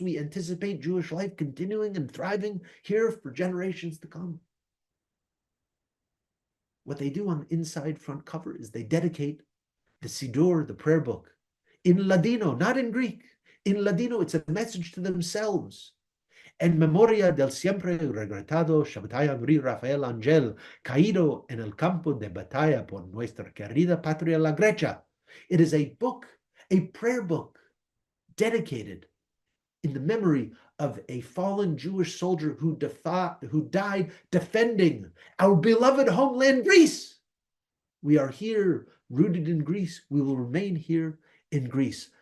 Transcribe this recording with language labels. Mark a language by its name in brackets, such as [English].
[English] We anticipate Jewish life continuing and thriving here for generations to come. What they do on the inside front cover is they dedicate the Siddur, the prayer book, in Ladino, not in Greek. In Ladino, it's a message to themselves. [Ladino] En memoria del siempre regretado Shabbatai Amri Rafael Angel, caído en el campo de batalla por nuestra querida patria la Grecia. [English] It is a book, a prayer book, dedicated in the memory of a fallen Jewish soldier who died defending our beloved homeland, Greece. We are here, rooted in Greece. We will remain here in Greece.